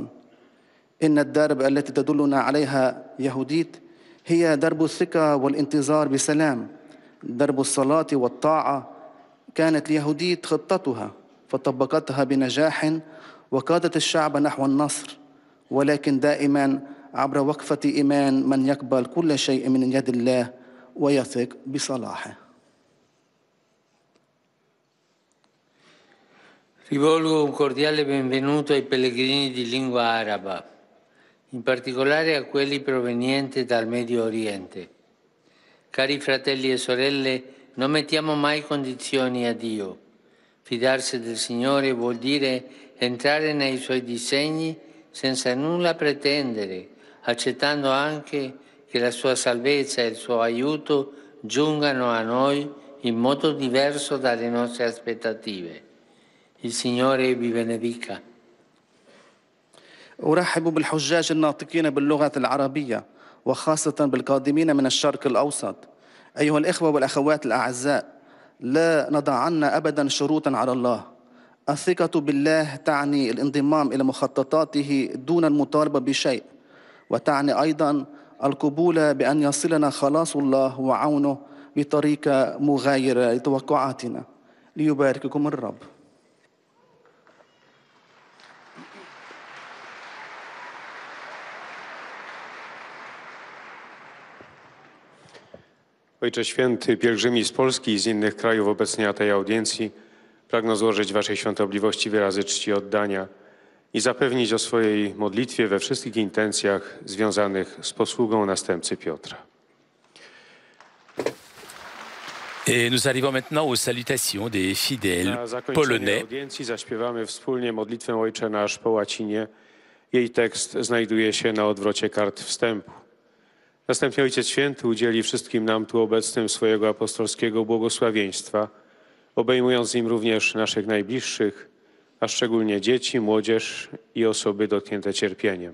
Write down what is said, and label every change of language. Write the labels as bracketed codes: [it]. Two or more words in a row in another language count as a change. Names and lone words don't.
[ar] إن الدرب التي تدلنا عليها يهوديت هي درب الثقة والانتظار بسلام، درب الصلاة والطاعة. كانت اليهوديت خطتها فطبقتها بنجاح وقادت الشعب نحو النصر، ولكن دائما عبر وقفة إيمان من يقبل كل شيء من يد الله ويثق بصلاحه. [it] Rivolgo un cordiale benvenuto ai pellegrini di lingua araba, in particolare a quelli provenienti dal Medio Oriente. Cari fratelli e sorelle, non mettiamo mai condizioni a Dio. Fidarsi del Signore vuol dire entrare nei Suoi disegni senza nulla pretendere, accettando anche che la Sua salvezza e il Suo aiuto giungano a noi in modo diverso dalle nostre aspettative. Il Signore vi benedica. [ar] أرحب بالحجاج الناطقين باللغة العربية وخاصة بالقادمين من الشرق الأوسط. أيها الإخوة والأخوات الأعزاء، لا نضعن أبدا شروطا على الله. الثقة بالله تعني الانضمام إلى مخططاته دون المطالبة بشيء، وتعني أيضا القبول بأن يصلنا خلاص الله وعونه بطريقة مغايرة لتوقعاتنا. ليبارككم الرب. [pl] Ojcze Święty, pielgrzymi z Polski i z innych krajów obecni na tej audiencji pragnę złożyć Waszej świątobliwości wyrazy czci i oddania i zapewnić o swojej modlitwie we wszystkich intencjach związanych z posługą następcy Piotra. [fr] Et nous arrivons maintenant aux salutations des fidèles [pl] Na zakończenie [fr] polonais. [pl] audiencji zaśpiewamy wspólnie modlitwę Ojcze Nasz po łacinie. Jej tekst znajduje się na odwrocie kart wstępu. Następnie Ojciec Święty udzieli wszystkim nam tu obecnym swojego apostolskiego błogosławieństwa, obejmując nim również naszych najbliższych, a szczególnie dzieci, młodzież i osoby dotknięte cierpieniem.